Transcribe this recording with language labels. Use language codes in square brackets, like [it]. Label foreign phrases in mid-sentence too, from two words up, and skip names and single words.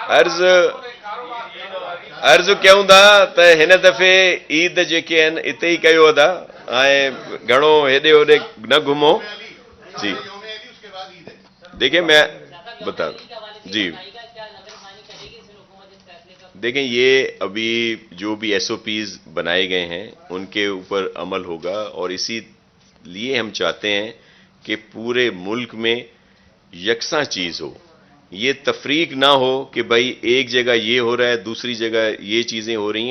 [sd] عرض کیوں تھا تو ہن دفعے عید जेके आहिनि हिते ई कयो था, ऐं घणो हेॾे होॾे न घुमो. जी [ur] اس کے بعد عید ہے. دیکھیں میں بتا جی دیکھیں, یہ ابھی جو بھی ایس او پیز بنائے گئے ہیں ان کے اوپر عمل ہوگا, اور اسی لیے ہم چاہتے ہیں کہ پورے ملک میں یکساں چیز ہو, یہ تفریق نہ ہو کہ بھائی ایک جگہ یہ ہو رہا ہے دوسری جگہ یہ چیزیں ہو رہی ہیں.